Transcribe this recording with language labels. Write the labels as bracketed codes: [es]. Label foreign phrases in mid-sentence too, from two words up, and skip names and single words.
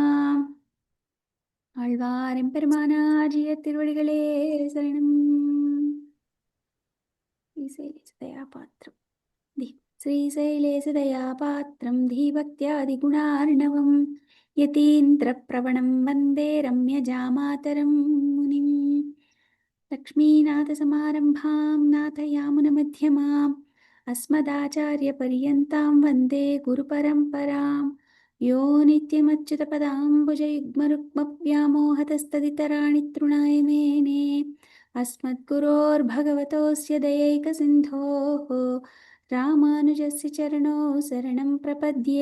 [ta] ஆழ்வார் எம்பெருமானாகிய திருவடிகளே சரணம். [sa] श्रीशैलेशदयापात्रं श्रीशैलेशदयापात्रं धीभक्त्यादिगुणार्णवम् यतीन्द्रप्रवणं वन्दे रम्यजामातरं मुनिम्. लक्ष्मीनाथसमारम्भां नाथयामुनमध्यमाम् अस्मदाचार्यपर्यन्तां वन्दे गुरुपरम्परां यो नित्यमच्युतपदाम्बुजयुग्मरुक्मव्यामोहतस्तदितराणि तृणाय मेने अस्मद्गुरोर्भगवतोऽस्य दयैकसिन्धोः रामानुजस्य चरणौ शरणं प्रपद्ये.